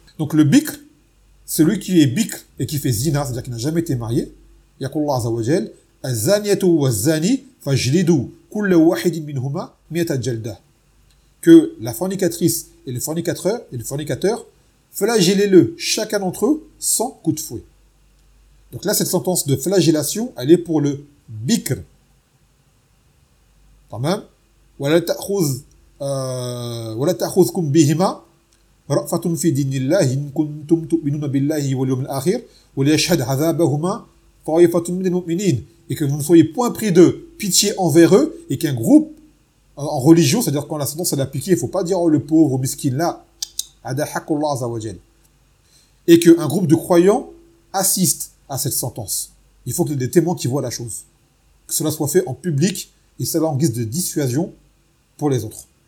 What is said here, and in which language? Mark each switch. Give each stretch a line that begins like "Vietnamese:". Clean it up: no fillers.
French: Donc, le bikr, celui qui est bikr et qui fait zina, c'est-à-dire qui n'a jamais été marié,
Arabic: yaqullah azza wa jal, الزانيه والزاني فاجلدوا كل واحد منهما 100 جلده.
French: Que la fornicatrice et le fornicateur flagellez-le chacun d'entre eux 100 coups de fouet. Donc là, cette sentence de flagellation, elle est pour le bikr. Tamam.
Arabic: ولا تاخذكم بهما رأفة في دين الله ان كنتم تؤمنون بالله واليوم الاخر وليشهد عذابهما طائفة من المؤمنين.
French: Et que vous ne soyez point pris de pitié envers eux, et qu'un groupe, en religion, c'est-à-dire quand la sentence est appliquée, il ne faut pas dire, oh, le pauvre, le miskin, là,
Arabic: ada haqqullah azza wa jal.
French: Et qu'un groupe de croyants assiste à cette sentence. Il faut qu'il y ait des témoins qui voient la chose. Que cela soit fait en public, et cela en guise de dissuasion pour les autres.